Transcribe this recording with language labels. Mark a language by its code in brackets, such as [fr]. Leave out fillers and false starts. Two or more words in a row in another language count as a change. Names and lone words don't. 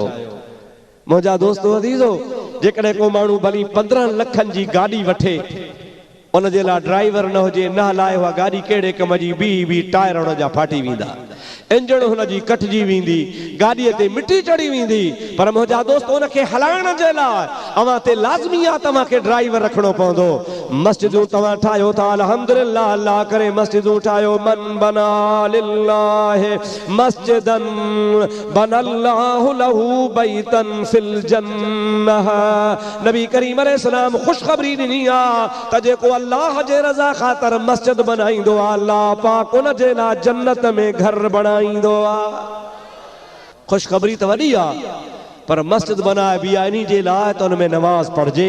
[sd] मुंहिंजा दोस्तो अज़ीज़ो जेकॾहिं को माण्हू भली 15 लखनि जी गाॾी वठे, उन जे लाइ ड्राइवर न हुजे, न हलाए उहा गाॾी कहिड़े कम जी, बी टायर हुन जा फाटी वेंदा, इंजण हुन जी कटिजी वेंदी, गाॾीअ ते मिटी चढ़ी वेंदी। पर मुंहिंजा दोस्त उनखे हलाइण जे लाइ अव्हां ते लाज़मी आहे तव्हांखे ड्राइवर रखणो पवंदो। मस्जिदूं तव्हां ठाहियो था अल्हम्दुलिल्लाह अल्लाह करे मस्जिदूं ठाहियो [ar] من بنى لله مسجدا بنى الله له بيتا في الجنة. [sd] नबी करीम अलैहिस्सलाम खुशखबरी ॾिनी आहे त जेको अल्लाह जे रज़ा ख़ातिर मस्जिद बनाईंदो आहे अल्लाह पाक उन जे लाइ जन्नत में घर बणाईंदो आहे। खुशखबरी त वॾी आहे पर मस्जिद बनाए बि आहे इन जे लाइ त उनमें नमाज पढ़जे।